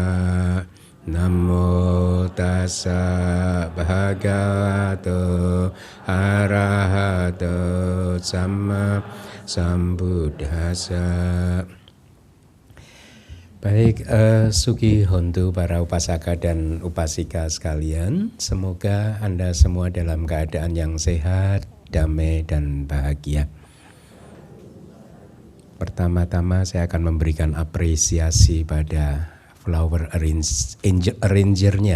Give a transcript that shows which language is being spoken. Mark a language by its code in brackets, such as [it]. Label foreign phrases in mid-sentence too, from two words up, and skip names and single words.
[pi] Namo Tassa Bhagavato Arahato Samma Sambuddhassa. [id] Baik, [pi] Suki Hontu [id] para upasaka dan upasika sekalian, semoga Anda semua dalam keadaan yang sehat, damai, dan bahagia. Pertama-tama saya akan memberikan apresiasi pada [en] flower arrangernya.